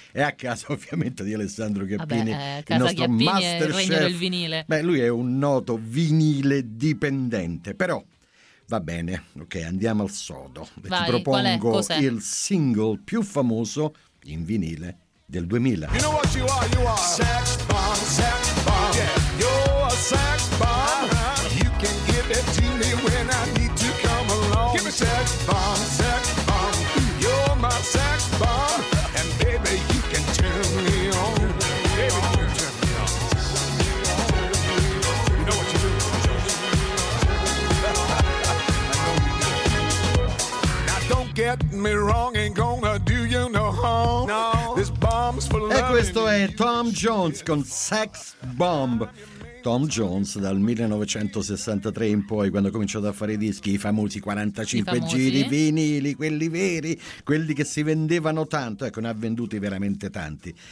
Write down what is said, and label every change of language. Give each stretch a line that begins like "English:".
Italian: E a casa ovviamente di Alessandro Chiappini, il nostro master chef del vinile. Beh, lui è un noto vinile dipendente, però va bene, ok, andiamo al sodo. Vai, ti propongo il single più famoso in vinile del 2000.
English: You know what you are? You are sex bomb, sex bomb. Yeah, you're a sex bomb. You can give it to me when I need to come along. Give me sex bomb, sex bomb. You're my sex bomb. And baby, you can turn me on. Baby, you can turn me on. You know what you do? Now don't get me wrong, ain't gonna do you no harm. No.
Italian: E questo è Tom Jones con Sex Bomb. Tom Jones dal 1963 in poi, quando ha cominciato a fare dischi, i famosi 45 giri vinili, quelli veri, quelli che si vendevano tanto, ecco, ne ha venduti veramente tanti.